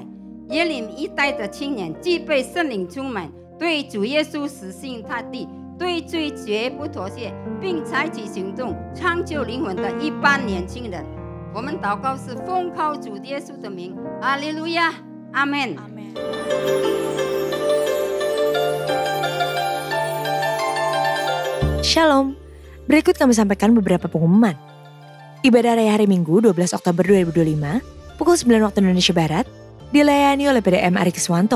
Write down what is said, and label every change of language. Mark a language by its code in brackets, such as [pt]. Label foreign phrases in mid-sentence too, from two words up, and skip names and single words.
[zh] 耶利米一代的青年既被圣灵充满，对主耶稣死心塌地，对罪绝不妥协，并采取行动，创救灵魂的一般年轻人。我们祷告是奉靠主耶稣的名，哈利路亚，阿们。 [id] Shalom, berikut kami sampaikan beberapa pengumuman. Ibadah Raya Hari Minggu 12 Oktober 2025, pukul 9 waktu Indonesia Barat, dilayani oleh PDM Ari Kiswanto.